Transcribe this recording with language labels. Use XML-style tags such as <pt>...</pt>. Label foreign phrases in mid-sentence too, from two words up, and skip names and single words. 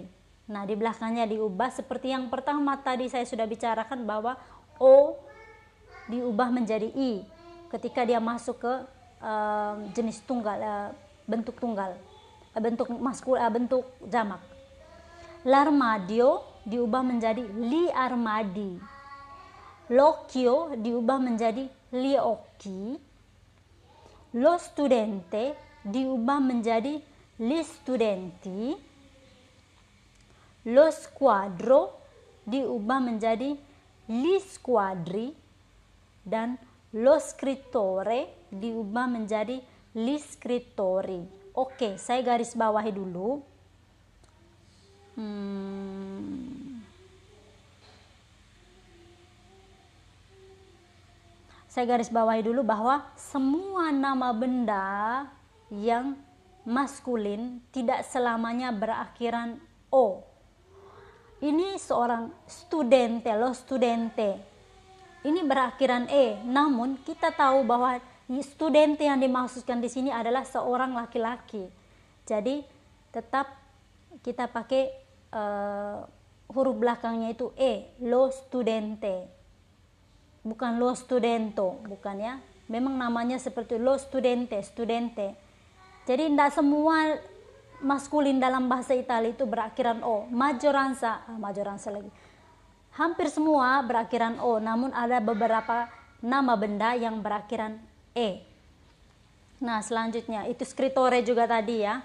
<id>Nah, di belakangnya diubah seperti yang pertama tadi saya sudah bicarakan bahwa O diubah menjadi I ketika dia masuk ke jenis tunggal, bentuk tunggal, bentuk bentuk jamak.</id> <it>L'armadio</it> <id>diubah menjadi</id> <it>li armadi. L'occhio</it> <id>diubah menjadi</id> <it>li occhi. Lo studente</it> <id>diubah menjadi</id> <it>li studenti. Lo squadro</it> <id>diubah menjadi</id> <it>li squadri. Dan lo scrittore</it> <id>diubah menjadi</id> <it>li scrittori.</it> <id>Oke, saya garis bawahi dulu. Saya garis bawahi dulu bahwa semua nama benda yang maskulin tidak selamanya berakhiran O. Ini seorang studente,</id> <it>lo studente.</it> <id>Ini berakhiran E, namun kita tahu bahwa studente yang dimaksudkan di sini adalah seorang laki-laki. Jadi tetap kita pakai huruf belakangnya itu E,</id> <it>lo studente.</it> <id>Bukan</id> <it>lo studento,</it> <id>bukan ya. Memang namanya seperti</id> <it>lo studente, studente.</it> <id>Jadi tidak semua maskulin dalam bahasa Italia itu berakhiran O. Majoranza lagi. Hampir semua berakhiran O, namun ada beberapa nama benda yang berakhiran E. Nah, selanjutnya itu scrittore juga tadi ya.</id>